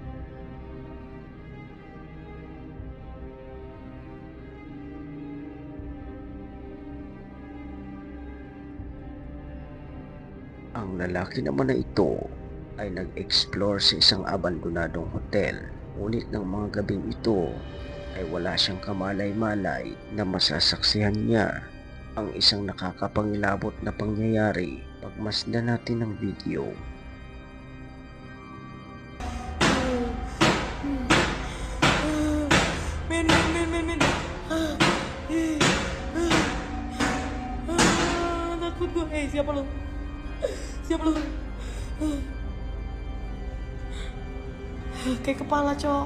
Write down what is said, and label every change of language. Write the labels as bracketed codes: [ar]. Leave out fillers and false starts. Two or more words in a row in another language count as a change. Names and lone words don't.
[tl] Ang lalaki naman na ito ay nag-explore sa isang abandonadong hotel. Ngunit ng mga gabing ito ay wala siyang kamalay-malay na masasaksihan niya ang isang nakakapangilabot na pangyayari. Pagmasdan natin ang video. Min. [id] Takut gue. Siapa lu? Siapa lu? Kayak kepala, Cok.